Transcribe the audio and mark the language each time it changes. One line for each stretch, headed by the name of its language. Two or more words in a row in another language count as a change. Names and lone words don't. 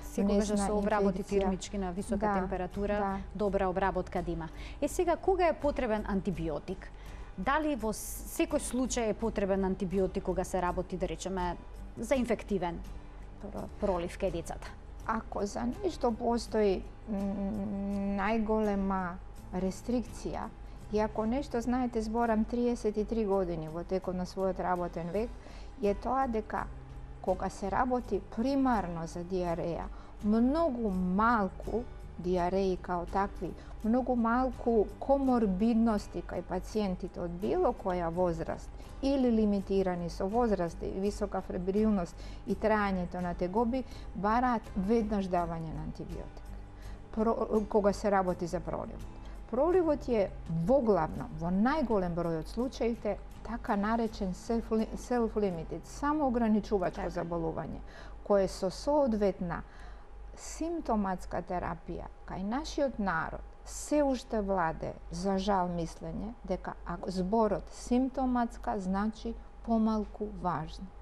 Macedonian: секогаш да се обработи термички на висока температура, добра обработка да има. Сега, кога е потребен антибиотик? Дали во секој случај е потребен антибиотик кога се работи, да речеме, за инфективен пролив кај децата? Ако за нешто постои најголема рестрикција и ако нешто знаете зборам 33 години во текот на својот работен век, je тоа дека кога се работи примарно за диареја, многу малку диареи као такви, многу малку коморбидности кај пациентите од било која возраст или лимитирани со возраст и висока фебрилност и трајањето на тегоби, бараат веднаш давање на антибиотик кога се работи за проливот. Проливот е воглавно, во најголем број од случаите, така наречен self-limited, самоограничувачко заболување, кое со соодветна симптоматска терапија кај нашиот народ се уште владе, за жал, мислење дека зборот симптоматска значи помалку важно.